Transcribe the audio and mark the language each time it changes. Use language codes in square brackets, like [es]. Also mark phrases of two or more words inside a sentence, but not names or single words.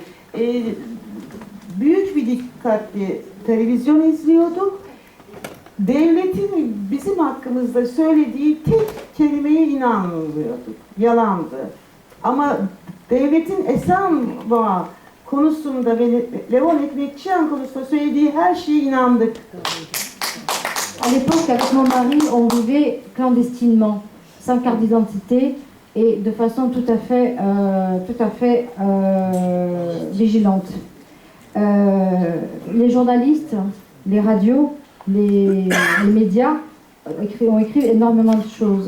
[tr] Büyük bir dikkatle televizyon izliyorduk. Devletin bizim hakkımızda söylediği tek kelimeye inanmıyorduk. Yalandı. Ama devletin Esenboğa konusunda ve Levonek Ekçiyan konusunda söylediği her şeye inandık. [fr] À l'époque, avec mon mari, on vivait clandestinement, sans carte d'identité et de façon tout à fait vigilante. Les journalistes, les radios, les médias ont écrit énormément de choses.